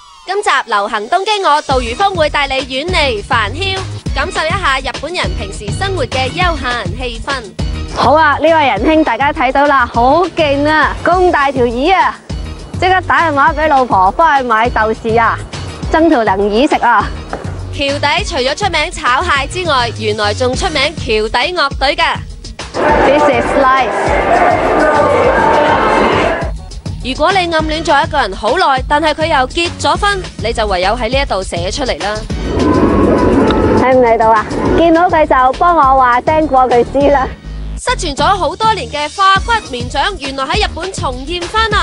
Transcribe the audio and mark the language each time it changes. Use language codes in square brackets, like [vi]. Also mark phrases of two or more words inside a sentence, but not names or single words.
[yue] 今集流行東京我杜如風會帶你遠離煩囂，感受一下日本人平時生活嘅悠閒氣氛。好啊，呢位仁兄大家睇到啦，好勁啊，咁大條魚啊，即刻打電話俾老婆翻去買豆豉啊，爭條能魚食啊！橋底除咗出名炒蟹之外，原來仲出名橋底樂隊㗎。 [en] This is life。 [yue] 如果你暗戀咗一個人好耐，但係佢又結咗婚，你就唯有喺呢一度寫出嚟啦。睇唔睇到啊？見到佢就幫我話聲過佢知啦。失傳咗好多年嘅化骨綿掌，原來喺日本重現翻啦！